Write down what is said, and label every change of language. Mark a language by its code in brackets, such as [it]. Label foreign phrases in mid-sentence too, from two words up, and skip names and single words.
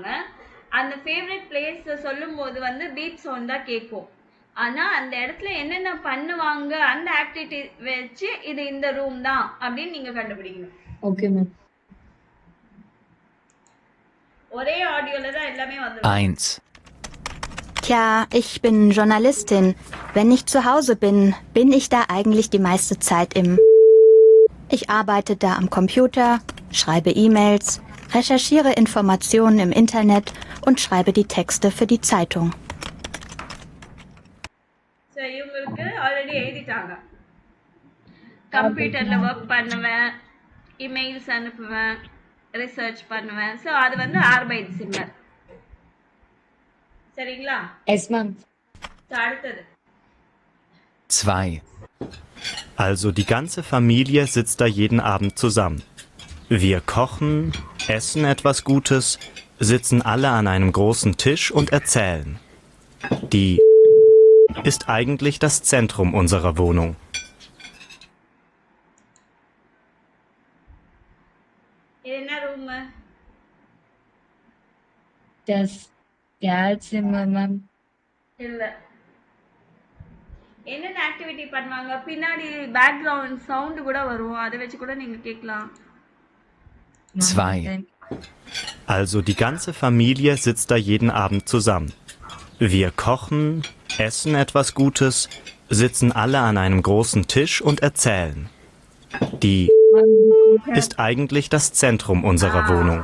[ta] அந்த [en] favorite place [ta] சொல்லும் போது வந்து [en] beep sound [ta] தான் கேட்கும். ஆனால் அந்த இடத்துல என்னென்ன பண்ணுவாங்க அந்த ஆக்டிவிட்டி வச்சு இது இந்த ரூம் தான் அப்படின்னு நீங்கள் கண்டுபிடிக்கணும். [en] Okay, ma'am. [ta] ஒரே ஆடியோவில் தான் எல்லாமே வந்துடும். [de] 1. Tja, ich bin Journalistin. Wenn ich zu Hause bin, bin ich da eigentlich die meiste Zeit im... Ich arbeite da am Computer, schreibe E-Mails, recherchiere Informationen im Internet und schreibe die Texte für die Zeitung. [ta] ஸோ இவங்களுக்கு ஆல்ரெடி எழுதிட்டாங்க. [en] computer work [ta] பண்ணுவேன், இமெயில்ஸ் அனுப்புவேன், ரிசர்ச் பண்ணுவேன். ஸோ அது வந்து ஆர்பைட்ஸிம்மர். சரிங்களா? [en] yes ma'am. [ta] ஸோ அடுத்தது [de] 2. Also die ganze Familie sitzt da jeden Abend zusammen. Wir kochen, essen etwas Gutes, sitzen alle an einem großen Tisch und erzählen. Die ist eigentlich das Zentrum unserer Wohnung. [ta] இது என்ன ரூமு? [de] Das Kerlzimmer மேம். [ta] இல்ல. என்னென்ன ஆக்டிவிட்டி பண்ணுவாங்க? பின்னாடி [en] background sound [ta] கூட வரும். அதை வச்சு கூட நீங்க கேட்கலாம். [de] 2. Also die ganze Familie sitzt da jeden Abend zusammen. Wir kochen, essen etwas Gutes, sitzen alle an einem großen Tisch und erzählen. Die ist eigentlich das Zentrum unserer Wohnung.